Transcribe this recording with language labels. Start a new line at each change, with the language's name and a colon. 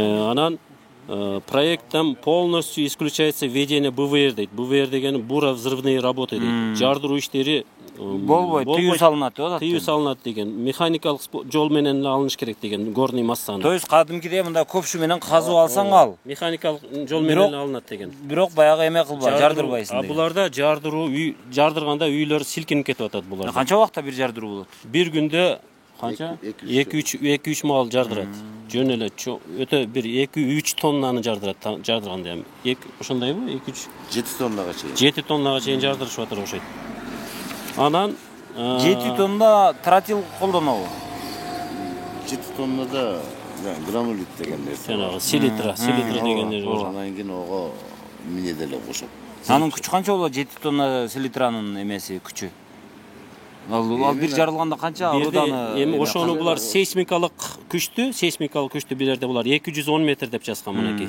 Russian: Анан проектом полностью исключается введение БВР дейт.
Kyrgyz: БВР дегени
Russian: буро-взрывные работы
Kyrgyz: дейт. Жардыруу иштери болбойт, тыюу салынат деп атат. Тыюу салынат деген. Механикалык жол менен алыныш керек деген, горный массаны.
Russian: То есть
Kyrgyz: кадимкидей мындай көпшү менен казып алсаң ал. Механикалык жол менен алынат деген. Бирок баягы эме кылба, жардырбайсың деген. Буларда жардырганда үйлөр силкинип кетип атат буларда. Канча убакта бир жардыруу болот? Бир күндө канча? 2-3 маал жардырат. жөн эле өтө бир 2-3 тоннаны жардырганда эми. Ошондойбу? 2-3 7 тоннага чейин. 7 тоннага чейин жардырышып атыр окшойт. Анан 7 тонна тротил колдонобу? 7 тоннада гранулит деген нерсе. Жанагы селитра деген нерсе бар. Анан кийин ого мине деле кошот. Анын күчү канча болот? 7 тонна селитранын эмеси күчү. Ал бир жарылганда канча руданы? Эми ошону булар сейсмикалык күчтү билерде булар 210 метр деп жазган мынакей.